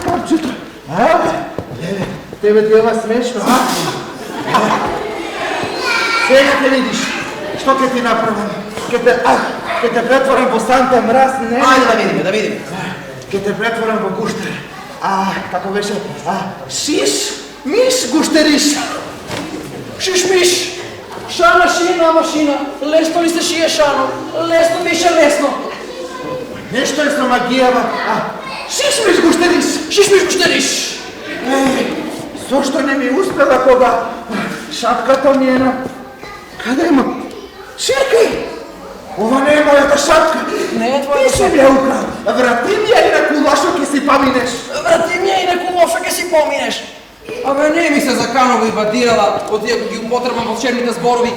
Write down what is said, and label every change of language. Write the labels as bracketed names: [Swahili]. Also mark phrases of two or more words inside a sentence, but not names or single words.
[Macedonian] Леле, тебе ти ова смешно, а? Сега ќе видиш, што ќе ти направам. Ќе те претворам во Санта Мраз, не? Ајде да видиме. Ќе те претворам во гуштер. Како беше? Шиш, миш, гуштериш. Шиш миш. Шана шина машина. Лесно ли се шие шано? Лесно мише лесно. Нешто е со магијава. Шиш, миш, гуштериш. Шиш миш гуштериш. Зошто не ми успела кога шапката ми е на... Каде има? Чекај! Ова не е мојата шапка. Не е твојата Ти си ми ја украл. Врати ми ја и на кулошо ќе си поминеш. Врати ми ја и на кулоша ќе си поминеш. Абе не ми се заканува и бадирала, од иако ги употребам во черните зборови.